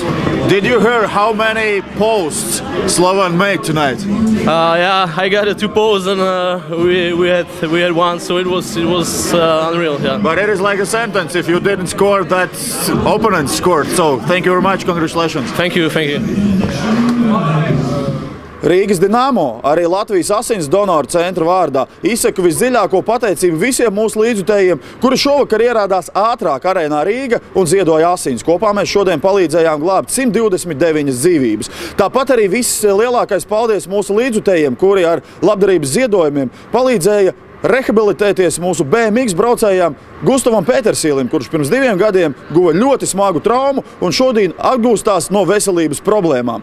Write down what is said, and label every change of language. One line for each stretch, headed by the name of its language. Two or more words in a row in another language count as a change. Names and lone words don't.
English: Did you hear how many posts Slovan made tonight? Yeah, I got 2 posts, and we had 1, so it was unreal. Yeah. But it is like a sentence. If you didn't score, that opponent scored. So thank you very much. Congratulations. Thank you.
Latvian: Rīgas Dinamo, arī Latvijas asins donoru centra vārdā, izsaku visdziļāko pateicību visiem mūsu līdzjutējiem, kuri šovakar ierādās ātrāk arēnā Rīga un ziedoja asins. Kopā mēs šodien palīdzējām glābt 129 dzīvības. Tāpat arī viss lielākais paldies mūsu līdzjutējiem, kuri ar labdarības ziedojumiem palīdzēja rehabilitēties mūsu BMX braucējām Gustavam Petersīlim, kurš pirms 2 gadiem guva ļoti smagu traumu un šodien atgūstās no veselības problēmām.